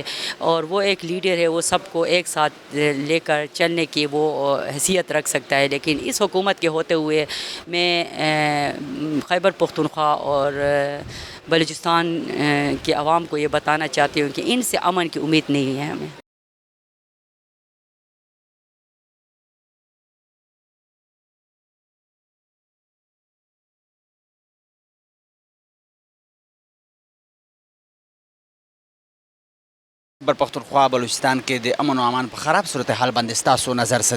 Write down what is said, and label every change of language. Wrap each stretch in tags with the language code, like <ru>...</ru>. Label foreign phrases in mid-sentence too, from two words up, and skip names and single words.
<ur>اور وہ ایک لیڈر ہے، وہ سب کو ایک ساتھ لے کر چلنے کی وہ حیثیت رکھ سکتا ہے. لیکن اس حکومت کے ہوتے ہوئے میں خیبر پختونخوا اور بلوچستان کے عوام کو یہ بتانا چاہتی ہوں کہ ان سے امن کی امید نہیں ہے ہمیں.</ur> <ps>خیبر پختونخوا بلوچستان کې د امن او امان په خراب صورتحال باندې ستاسو نظر څه دی؟</ps>